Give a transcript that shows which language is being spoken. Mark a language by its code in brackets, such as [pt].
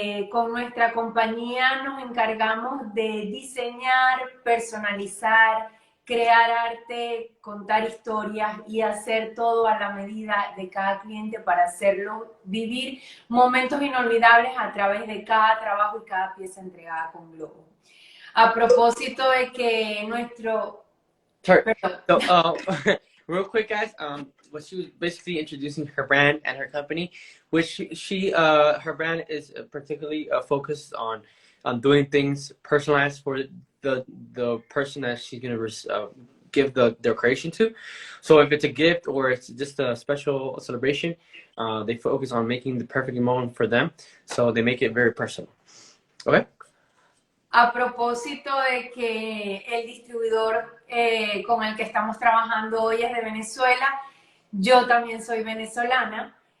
[es] Con nuestra compañía nos encargamos de diseñar, personalizar, crear arte, contar historias y hacer todo a la medida de cada cliente para hacerlo vivir momentos inolvidables a través de cada trabajo y cada pieza entregada con globo. A propósito de que nuestro... [en] Sure. [es] Perdón. [en] So, real quick, guys, what she was basically introducing her brand and her company, which her brand is particularly focused on doing things personalized for the person that she's gonna give their creation to. So if it's a gift or it's just a special celebration, they focus on making the perfect moment for them. So they make it very personal. Okay. [es] A propósito de que el distribuidor con el que estamos trabajando hoy es de Venezuela, yo también soy venezolana.